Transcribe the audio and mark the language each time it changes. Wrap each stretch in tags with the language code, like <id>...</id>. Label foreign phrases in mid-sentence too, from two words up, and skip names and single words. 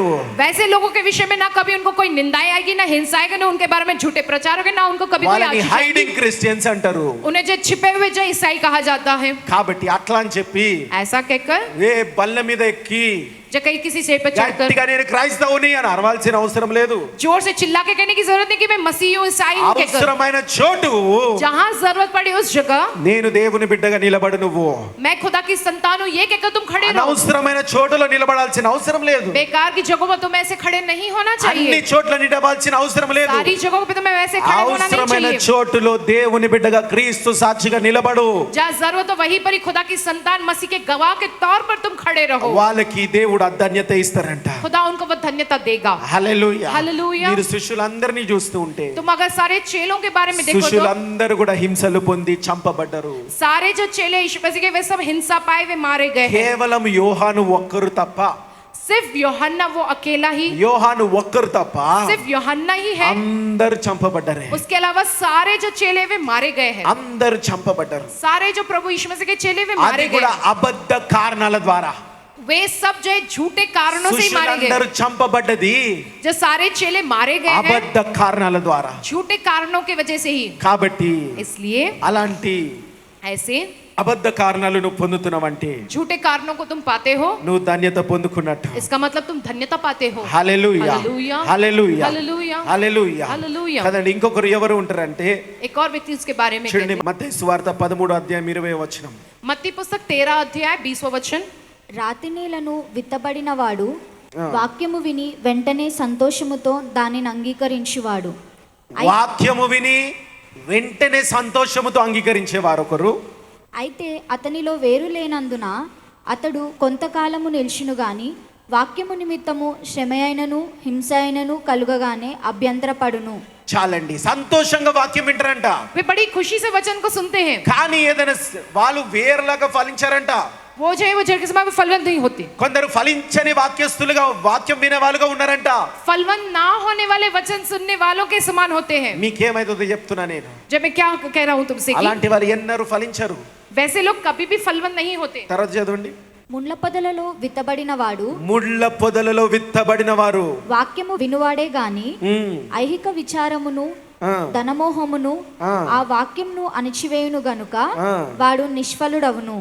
<hi>वैसे लोगों के विषय में ना कभी उनको कोई निंदाएं आएगी, ना हिंसा आएगी, ना उनके बारे में झूठे प्रचार होंगे, ना उनको कभी कोई</hi> <te>వాళ్ళని</te> <hi>आशीष</hi> <te>హైడింగ్</te> <hi>आएगी।</hi> <te>క్రిస్టియన్స్ అంటారు.</te> <hi>उन्हें जो छिपे हुए जो ईसाई कहा जाता है,</hi> <te>కాబట్టి అట్లా అని చెప్పి</te> <hi>ऐसा कहकर</hi> <te>ఏ బల్ల మీద ఎక్కి</te> <hi>जो कहीं किसी से पर चढ़कर</hi> <te>గట్టిగా నేను క్రైస్తవుని అని అరవాల్సిన అవసరం లేదు.</te> <hi>जोर से चिल्ला के कहने की जरूरत नहीं कि मैं मसीह हूँ, ईसाई हूँ कहकर।</hi> <te>అవసరమైన చోటు</te> <hi>जहाँ जरूरत पड़ी उस जगह</hi> <te>నేను దేవుని బిడ్డగా నిలబడు, నువ్వు</te> <hi>मैं खुदा की संतान हूँ ये कहकर तुम खड़े रहो।</hi> <te>అనవసరమైన చోటులో నిలబడాల్సిన అవసరం లేదు.</te> <hi>बेकार की जगहों पर तुम ऐसे खड़े नहीं होना</hi> <te>అన్ని</te> <hi>चाहिए।</hi> <te>చోట్ల నిలబడాల్సిన అవసరం లేదు.</te> <hi>सारी जगहों पे तुम्हें वैसे खड़े होना नहीं</hi> <te>అవసరమైన</te> <hi>चाहिए।</hi> <te>చోటులో దేవుని బిడ్డగా క్రీస్తు సాక్షిగా నిలబడు.</te> <hi>जहाँ जरूरत हो वहीं पर ही खुदा की संतान मसीह के गवाह के तौर पर तुम खड़े रहो।</hi> <te>వాళ్ళకి దేవుడు అధన్యత ఇస్తారంట.</te> <hi>खुदा उनको वो धन्यता देगा।</hi> <te>హల్లెలూయా. హల్లెలూయా. మీరు శిష్యులందరినీ చూస్తూ ఉంటే</te> <hi>तुम अगर सारे चेलों के बारे में देखो तो</hi> <te>శిష్యులందరూ కూడా హింసలు పొంది చంపబడ్డారు.</te> <hi>सारे जो चेले यीशु मसीह के वे सब हिंसा पाए, वे मारे गए हैं।</hi> <te>కేవలం యోహాను ఒక్కరు తప్ప,</te> <hi>सिर्फ यूहन्ना वो अकेला ही,</hi> <te>యోహాను ఒక్కరు తప్ప</te> <hi>सिर्फ यूहन्ना ही है।</hi> <te>అందరు చంపబడ్డారు.</te> <hi>उसके अलावा सारे जो चेले वे मारे गए हैं।</hi> <te>అందరు చంపబడ్డారు.</te> <hi>सारे जो प्रभु यीशु मसीह के चेले वे</hi> <te>అది</te> <hi>मारे गए</hi> <te>కూడా</te> <hi>हैं।</hi> <te>అబద్ధ కారణాల ద్వారా.</te> <hi>वे सब जो है झूठे कारणों से ही मारे</hi> <te>శిష్యులందరూ</te> <hi>गए।</hi> <te>చంపబడ్డది</te> <hi>जो सारे चेले मारे गए हैं</hi> <te>అబద్ధ కారణాల ద్వారా.</te> <hi>झूठे कारणों की वजह से ही।</hi> <te>కాబట్టి</te> <hi>इसलिए</hi> <te>అలాంటి</te> <hi>ऐसे</hi> <te>అబద్ధ కారణాలు నువ్వు పొందుతున్నావంటే</te> <hi>झूठे कारणों को तुम पाते हो,</hi> <te>నువ్వు ధన్యత పొందుకున్నట్టు.</te> <hi>इसका मतलब तुम धन्यता पाते हो।</hi> <te>హల్లెలూయా, హల్లెలూయా, హల్లెలూయా, హల్లెలూయా, హల్లెలూయా. హల్లెలూయా। కదండి, ఇంకొకరు ఎవరు ఉంటారంటే</te> <hi>एक और व्यक्ति उसके बारे में</hi> <te>చూడండి,</te> <hi>कहते हैं।</hi> <te>మత్తయి సువార్త 13:20</te> <hi>मत्ती पुस्तक 13 अध्याय 20वां वचन।</hi> <te>రాతి నేలను విత్తబడిన వాడు వాక్యము విని వెంటనే సంతోషముతో దానిని అంగీకరించువాడు. వాక్యము విని వెంటనే సంతోషముతో అంగీకరించేవారు ఒకరు. అయితే అతనిలో వేరు లేనందున అతడు కొంతకాలము నిలిచును గాని వాక్యము నిమిత్తము శ్రమ అయినను హింస అయినను కలుగగానే అభ్యంతరపడును. చాలండి, సంతోషంగా వాక్యం వింటారంట.</te> <hi>वे बड़ी खुशी से वचन को सुनते हैं।</hi> <te>కానీ ఏదైనా వాళ్ళు వేరులాగా ఫలించారంట.</te> <hi>वो जो है वो जड़ के समय में फलवंत नहीं होते।</hi> <te>కొందరు ఫలించని వాక్యస్తులుగా వాక్యం వినే వాళ్ళుగా ఉన్నారంట.</te> <hi>फलवंत ना होने वाले वचन सुनने वालों के समान होते हैं।</hi> <te>మీకేమైతుందో చెప్తున్నా నేను.</te> <hi>जब मैं क्या कह रहा हूँ तुमसे कि</hi> <te>అలాంటి వారు ఎన్నరూ ఫలించరు.</te> <hi>वैसे लोग कभी भी फलवंत नहीं होते।</hi> <te>తర్వాత చదవండి. ముళ్ళ పొదలలో విత్తబడిన వాడు ముళ్ళ పొదలలో విత్తబడిన వారు వాక్యము వినువాడే గాని ఐహిక విచారమును ధనమోహమును ఆ వాక్యంను అణిచివేయును గనుక వాడు నిష్ఫలుడవును.</te>